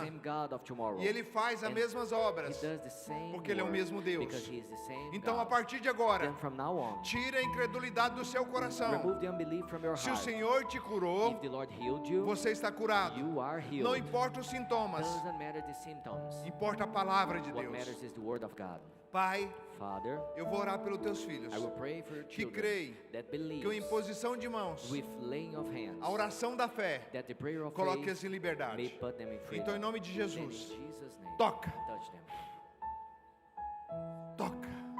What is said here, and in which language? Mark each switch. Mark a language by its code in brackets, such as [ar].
[en] same God of tomorrow. [pt] E ele faz as [en] And [pt] mesmas [en] He [pt] obras. [en] does the same [pt] Porque ele é o [en] work [pt] mesmo Deus. [en] Because he is the same [pt] Então, a [en] God. [pt] partir de agora, [en] Then from now on, [pt] tira a incredulidade do seu coração. [en] remove the unbelief from your [pt] Se o [en] heart. [pt] Senhor te curou, [en] If the Lord healed you, [pt] você está curado. [en] you are healed. [pt] Não importa os sintomas, [en] Doesn't matter the symptoms. [pt] importa a palavra de [en] What [pt] Deus. [en] matters is the word of God. [pt] Pai, [en] Father, [pt] eu vou orar pelos teus filhos [en] I will pray for your [pt] que [en] children [pt] creem [en] that [pt] que a [en] believe [pt] imposição de mãos, [en] with laying of hands, [pt] a oração da fé, [en] that the prayer of [pt] coloque-as [en] faith [pt] em [en] may [pt] liberdade. [en] put them in freedom. [pt] Então, em nome de [en] Then in [pt] Jesus, [en] Jesus' name, [pt] toca, [en] touch them. [pt] toca.